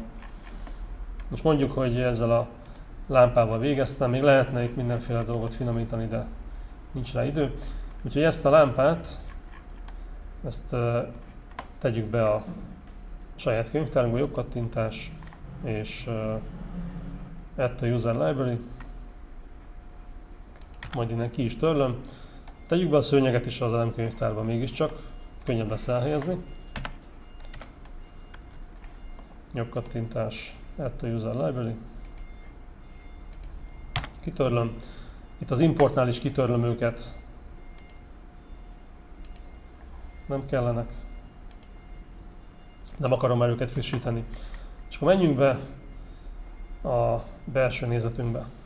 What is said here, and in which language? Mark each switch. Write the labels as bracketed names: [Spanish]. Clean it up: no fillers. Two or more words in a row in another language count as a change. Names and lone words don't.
[Hungarian] Most mondjuk, hogy ezzel a lámpával végeztem, még lehetne itt mindenféle dolgot finomítani, de nincs rá idő. Úgyhogy ezt a lámpát, ezt tegyük be a saját könyvtárunkba, jobb kattintás, és [English] add to user library, [Hungarian] majd innen ki is törlöm. Tegyük be a szőnyeget is az elemkönyvtárba mégiscsak, könnyebb lesz elhelyezni. Jobb kattintás, [English] add to user library. [Hungarian] Kitörlöm. Itt az importnál is kitörlöm őket. Nem kellenek. Nem akarom már őket frissíteni. És akkor menjünk be a belső nézetünkbe.